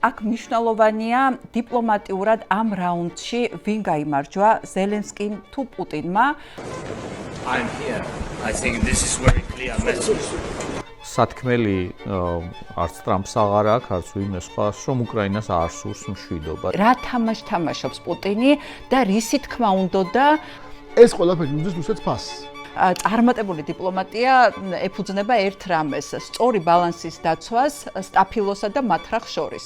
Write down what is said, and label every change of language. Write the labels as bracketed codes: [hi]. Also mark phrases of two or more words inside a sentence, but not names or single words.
[ka] აქ მნიშვნელოვანია დიპლომატიურად ამ რაუნდში ვინ გაიმარჯვა, ზელენსკიმ თუ პუტინმა. [en] I'm here. I think this is very clear message. [ka] სათქმელი არც ტრამპს აღარ აქვს, არც ვინმე სხვას, რომ უკრაინას არ სურს მშვიდობა. რა თამაშს თამაშობს პუტინი და რისი თქმა უნდოდა ეს ყველაფერი უძის რუსეთს ფასს. წარმატებული დიპლომატია ეფუძნება ერთ რამეს, სწორი ბალანსის დაცვას სტაფილოსა და მათრახ შორის.